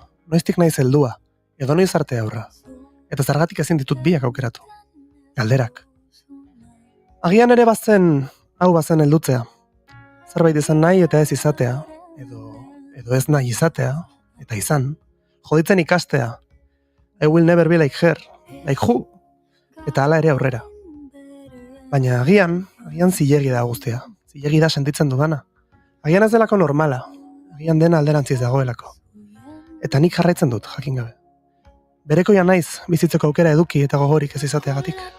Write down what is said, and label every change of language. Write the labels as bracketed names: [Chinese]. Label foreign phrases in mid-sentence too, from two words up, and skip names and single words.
[Basque] Noiztik naiz heldua, edo noiz arte aurra. Eta zergatik ezin ditut biak aukeratu. Galderak. Agian ere bazen, hau bazen heldutzea. Zerbait izan nahi eta ez izatea. Edo ez nahi izatea, eta izan. Joditzen ikastea. [English] I will never be like her, like who. [Basque] Eta hala ere aurrera. Baina agian zilegi da guztia. Zilegi da sentitzen dudana. Agian ez delako normala. Agian dena alderantziz dagoelako. Eta nik jarraitzen dut, jakin gabe. Berekoia naiz, bizitzeko aukera eduki eta gogorik ez izateagatik.